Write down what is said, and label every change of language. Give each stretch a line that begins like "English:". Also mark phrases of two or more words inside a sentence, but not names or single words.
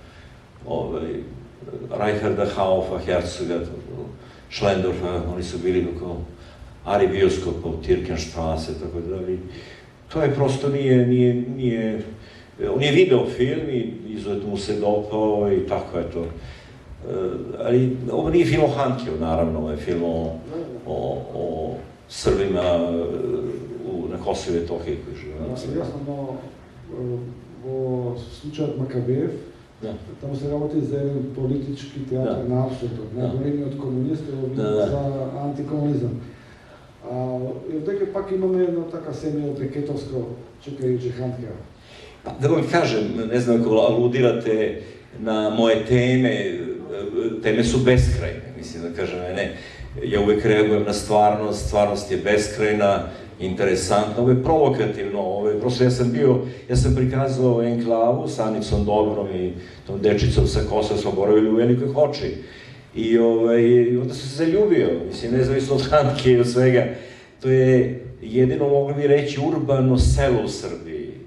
Serbian: Reicherda, Haufa, Herzoga, Schlendorfa, oni su bili oko Ari bioskopa u Tirkenstrasse, tako da, ali to je prosto nije, on je video film i izuzetno mu se dopao i tako je to. Ali ovo nije film o Hankeu, naravno, ovo je film o Srbima na Kosovu i Metohiji koji žive. Jasno,
Macedonian: во случајот Макабеев, таму се работи за еден политички театар на апсурдот, најголемиот комунист за антикомунизам. И овдека пак имаме едно така семејо Бекетовско, чекајќи Хантке.
Serbian: Da vam kažem, ne znam ako aludirate na moje teme su beskrajne, mislim da kažem, ja uvek reagujem na stvarnost, stvarnost je beskrajna, interesantna, ovo je provokativno, prosto ja sam prikazao Enklavu sa Anicom Dobrom i tom dečicom sa Kosova, smo boravili u Velikoj Hoči i onda sam se zaljubio, mislim, nezavisno od Hantke i od svega, to je jedino, mogli bi reći, urbano selo u Srbiji,